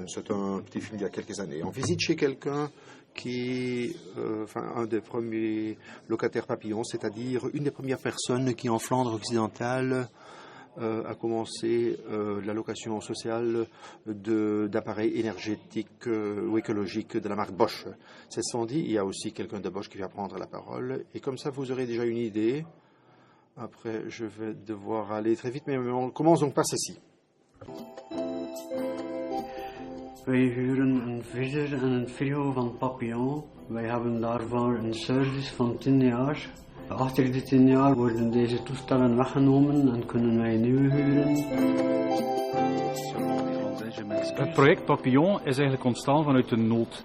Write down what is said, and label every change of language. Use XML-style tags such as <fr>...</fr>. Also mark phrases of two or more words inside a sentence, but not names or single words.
<fr>C'est un petit film d'il y a quelques années. On visite chez quelqu'un qui, un des premiers locataires papillons, c'est-à-dire une des premières personnes qui en Flandre occidentale a commencé la location sociale d'appareils énergétiques ou écologiques de la marque Bosch. C'est sans dit, il y a aussi quelqu'un de Bosch qui va prendre la parole. Et comme ça, vous aurez déjà une idée. Après, je vais devoir aller très vite, mais on commence donc par ceci.</fr> <nl>Wij huren een visser en een frigo van Papillon. Wij hebben daarvoor een service van 10 jaar. Achter die 10 jaar worden deze toestellen weggenomen en kunnen wij nieuwe huren. Het project Papillon is eigenlijk ontstaan vanuit een nood.</nl>